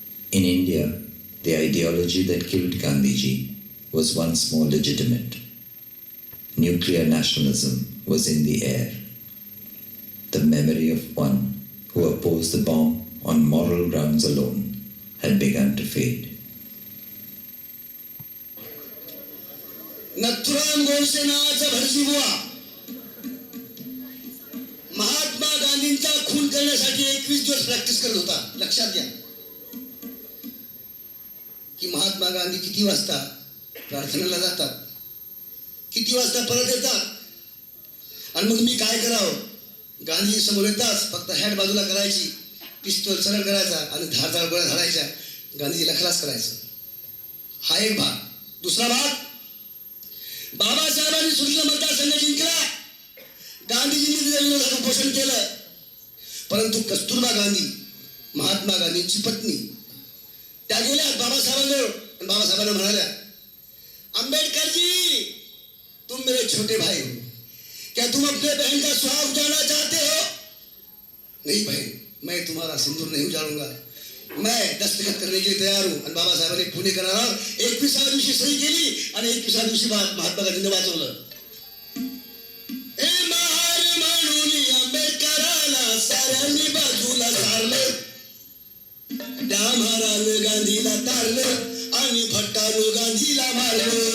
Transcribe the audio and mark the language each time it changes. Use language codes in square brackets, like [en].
[en] In India, the ideology that killed Gandhiji was once more legitimate. Nuclear nationalism was in the air. The memory of one who opposed the bomb on moral grounds alone had begun to fade. [mr] Nathuram Godse नावाचा भटजीबुवा महात्मा गांधींचा खून करण्यासाठी 21 दिवस practice करत होता. लक्षात घ्या की महात्मा गांधी किती वाजता प्रार्थनेला जातात, किती वाजता परत येतात, आणि मग मी काय करावं. गांधी समोर येताच फक्त हॅट बाजूला करायची, पिस्तूल सरळ करायचा आणि धारदार गोळ्या झाडायच्या, गांधीजीला खलास करायचं. हा एक भाग. दुसरा भाग, बाबासाहेबांनी सुटला मतदारसंघ जिंकला, गांधीजींनी त्याच्या विरोधात उपोषण केलं. परंतु कस्तुरबा गांधी, महात्मा गांधींची पत्नी, त्या गेल्या बाबासाहेबांजवळ आणि बाबासाहेबांना म्हणाल्या, [hi] अंबेडकर जी, तुम मेरे छोटे भाई हो, क्या तुम अपने बहन का सुहाग उजाड़ना चाहते हो? नहीं बहन, मैं तुम्हारा सिंदूर नहीं उजाड़ूंगा, मैं दस्तखत करने के लिए तैयार हूं. [mr] आणि बाबासाहेबांनी पुणे करारावर 21व्या दिवशी सही केली आणि 21व्या दिवशी महात्मा गांधींनी वाचवलं. ए महार म्हणून आंबेडकराला साऱ्यांनी बाजूला सारलं, त्या महारानं गांधीला तारलं आणि भट्टानं गांधीला मारलं.